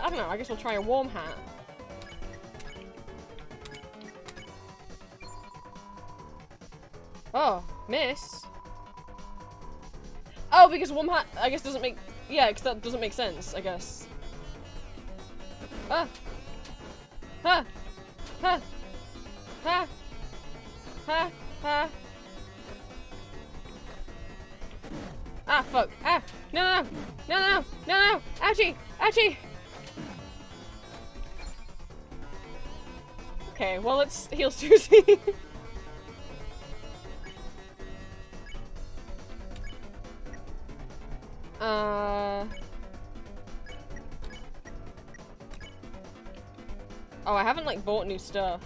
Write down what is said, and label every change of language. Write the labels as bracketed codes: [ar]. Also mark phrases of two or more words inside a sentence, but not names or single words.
[en] I don't know, I guess we'll try a warm hat. Oh, miss. Oh, because warm hat, I guess doesn't make... Yeah, because that doesn't make sense, I guess. Ah! Ha! Ha! Ha! Ha! Ha! Ah, fuck. Ah! No, no, no, no, no, no! Ouchie! Ouchie! Okay, well, let's heal Susie. Oh, I haven't, like, bought new stuff.